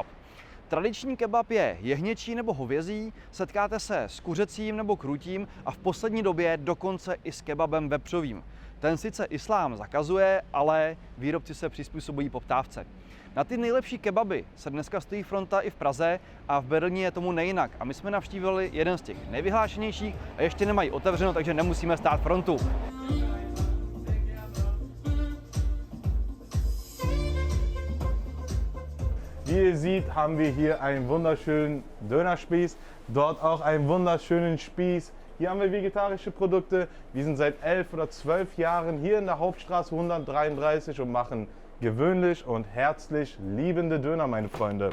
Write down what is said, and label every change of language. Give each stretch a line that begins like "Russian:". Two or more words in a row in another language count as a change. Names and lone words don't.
Czech: Tradiční kebab je jehněčí nebo hovězí, setkáte se s kuřecím nebo krůtím a v poslední době dokonce i s kebabem vepřovým. Ten sice islám zakazuje, ale výrobci se přizpůsobují poptávce. Na ty nejlepší kebaby se dneska stojí fronta i v Praze a v Berlíně je tomu nejinak. A my jsme navštívili jeden z těch nejvyhlášenějších a ještě nemají otevřeno, takže nemusíme stát frontu.
German: Wie ihr seht, haben wir hier einen wunderschönen Dönerspieß, dort auch einen wunderschönen Spieß. Hier haben wir vegetarische Produkte. Wir sind seit 11 oder 12 Jahren hier in der Hauptstraße 133 und machen gewöhnlich und herzlich liebende Döner, meine Freunde.